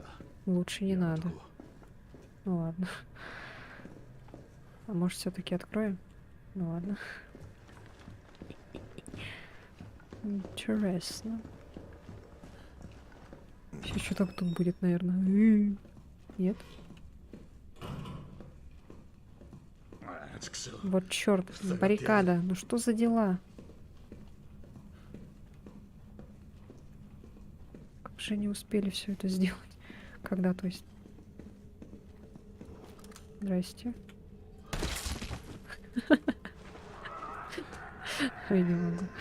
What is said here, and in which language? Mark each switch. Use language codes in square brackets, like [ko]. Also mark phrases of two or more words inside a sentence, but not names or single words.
[ru] Лучше не надо. Ну ладно. А может, все-таки откроем? Ну ладно. Интересно. Сейчас что-то тут будет, наверное. Нет? [ja] あちくしょう [ru] Вот черт, баррикада. Ну что за дела? Как же они успели все это сделать? Когда, то есть? Здрасте. Я не могу.